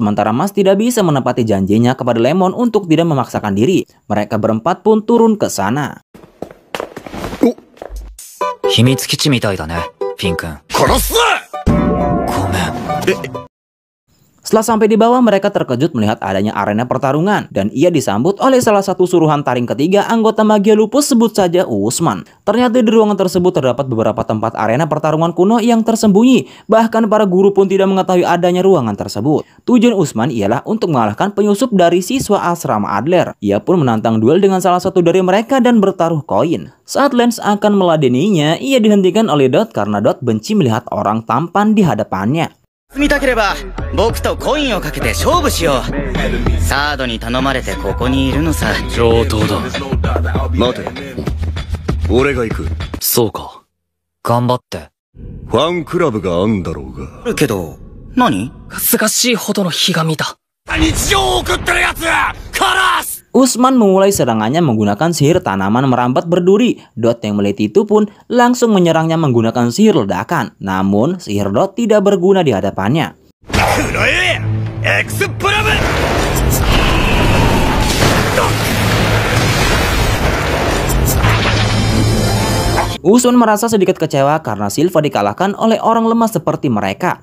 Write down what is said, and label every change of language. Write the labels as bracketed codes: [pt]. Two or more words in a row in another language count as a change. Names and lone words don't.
[id] Sementara Mas tidak bisa menepati janjinya kepada Lemon untuk tidak memaksakan diri. Mereka berempat pun turun ke sana. [ja] 秘密基地みたいだね、フィン君。殺す！ごめん。 [id] Setelah sampai di bawah, mereka terkejut melihat adanya arena pertarungan. Dan ia disambut oleh salah satu suruhan taring ketiga anggota Magia Lupus, sebut saja Usman. Ternyata di ruangan tersebut terdapat beberapa tempat arena pertarungan kuno yang tersembunyi. Bahkan para guru pun tidak mengetahui adanya ruangan tersebut. Tujuan Usman ialah untuk mengalahkan penyusup dari siswa asrama Adler. Ia pun menantang duel dengan salah satu dari mereka dan bertaruh koin. Saat Lens akan meladeninya, ia dihentikan oleh Dot karena Dot benci melihat orang tampan di hadapannya. [ja] 見たければ僕とコインをかけて勝負しよう。サードに頼まれてここにいるのさ。上等だ。待て。俺が行く。そうか。頑張って。ファンクラブがあんだろうが。あるけど、何？すがしいほどのひがみだ。日常を送ってるやつ殺す！ [id] Usman memulai serangannya menggunakan sihir tanaman merambat berduri. Dot yang melihat itu pun langsung menyerangnya menggunakan sihir ledakan. Namun sihir Dot tidak berguna di hadapannya. Usman merasa sedikit kecewa karena Silva dikalahkan oleh orang lemah seperti mereka.